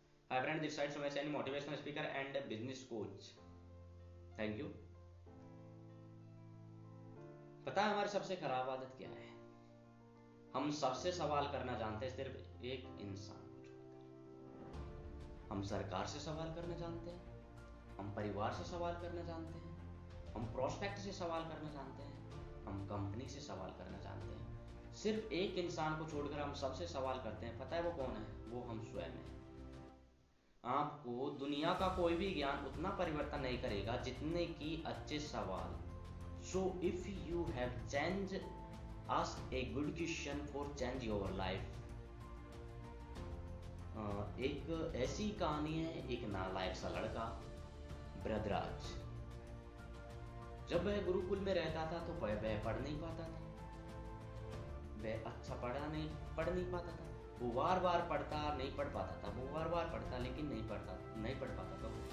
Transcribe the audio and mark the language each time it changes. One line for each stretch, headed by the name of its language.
English: My friend this side Sumesh Saini, motivational speaker and business coach. Thank you.
Hindi: पता है हमारी सबसे खराब आदत क्या है? हम सबसे सवाल करना जानते हैं सिर्फ एक इंसान को छोड़कर। हम सरकार से सवाल करना जानते हैं, हम परिवार से सवाल करना जानते हैं, हम प्रोस्पेक्ट से सवाल करना जानते हैं, हम कंपनी से सवाल करना जानते हैं। सिर्फ एक इंसान को छोड़कर हम सबसे सवाल करते हैं। पता है वो कौन है? वो हम स्वयं हैं। आपको दुनिया का कोई भी ज्ञान उतना परिवर्तन नहीं करेगा जितने की अच्छे सवाल।
English: So if you have changed, ask a good question for change your life.
Hindi: एक ऐसी कहानी है, एक नालायक सा लड़का बृहदराज। जब वह गुरुकुल में रहता था तो वह पढ़ नहीं पाता था। वह अच्छा पढ़ नहीं पाता था। वो बार बार पढ़ता नहीं पढ़ पाता था। वो बार बार पढ़ता लेकिन नहीं पढ़ पाता था।